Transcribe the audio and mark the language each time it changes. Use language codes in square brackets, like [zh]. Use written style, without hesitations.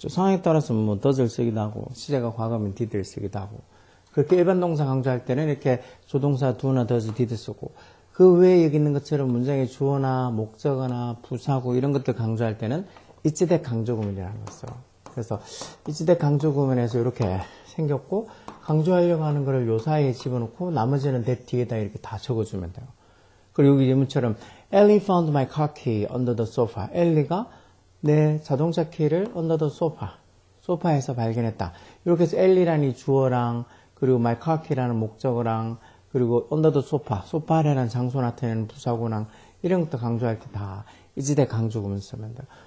[ko] 상황에 따라서 뭐 does를 쓰기도 하고 시제가 과거면 did를 쓰기도 하고 그렇게 일반 동사 강조할 때는 이렇게 조동사 do나 does, did 쓰고 그 외에 여기 있는 것처럼 문장의 주어나 목적어나 부사구 이런 것들 강조할 때는 이치덱 강조 구문이라는 걸 써. 그래서 이치덱 강조 구문에서 이렇게 생겼고 강조하려고 하는 거를 요 사이에 집어넣고 나머지는 that 뒤에다 이렇게 다 적어주면 돼요. 그리고 여기 예문처럼 [en] Ellie found my car key under the sofa. [ko] 엘리가 내 자동차 키를 [en] under the sofa, [ko] 소파에서 발견했다. 이렇게 해서 엘리라는 이 주어랑 그리고 [en] my car key [ko] 라는 목적어랑 그리고 [en] under the sofa, [ko] 소파 아래라는 장소 나타내는 부사구랑 이런 것도 강조할 때 다 이치덱 강조 구문 쓰면 돼요.